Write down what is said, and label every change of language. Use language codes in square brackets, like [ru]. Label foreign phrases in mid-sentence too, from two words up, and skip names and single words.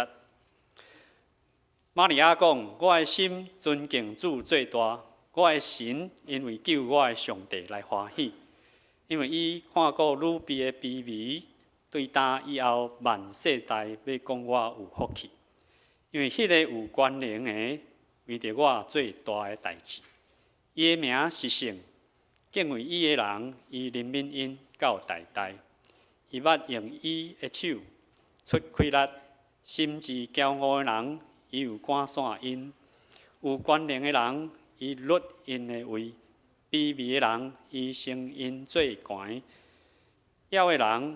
[nan] 玛利亚讲：“我的心尊敬主最大，我的神因为救我的上帝来欢喜，因为伊看过女婢的卑微。” 对答以后，万世代要讲我有福气，因为迄个有权能的为着我最大的代志。伊的名是圣，敬畏伊的人，伊怜悯因到代代。伊捌用伊的手出开力，心智骄傲的人，伊有赶散因；有权能的人，伊律因的位；卑微的人，伊升因最悬；枵的人。